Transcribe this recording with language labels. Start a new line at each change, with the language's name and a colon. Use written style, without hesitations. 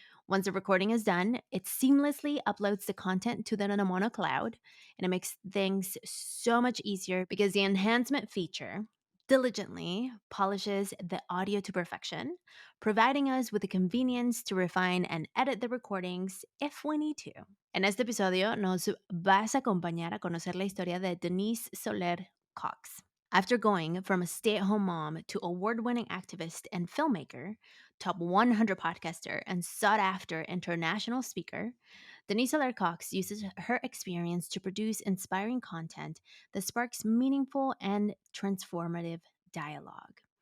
English: Once the recording is done, it seamlessly uploads the content to the No Mono cloud, and it makes things so much easier because the enhancement feature diligently polishes the audio to perfection, providing us with the convenience to refine and edit the recordings if we need to.
Spanish: En este episodio nos vas a acompañar a conocer la historia de Denise Soler Cox.
English: After going from a stay-at-home mom to award-winning activist and filmmaker, top 100 podcaster, and sought-after international speaker, Denise Soler Cox uses her experience to produce inspiring content that sparks meaningful and transformative dialogue.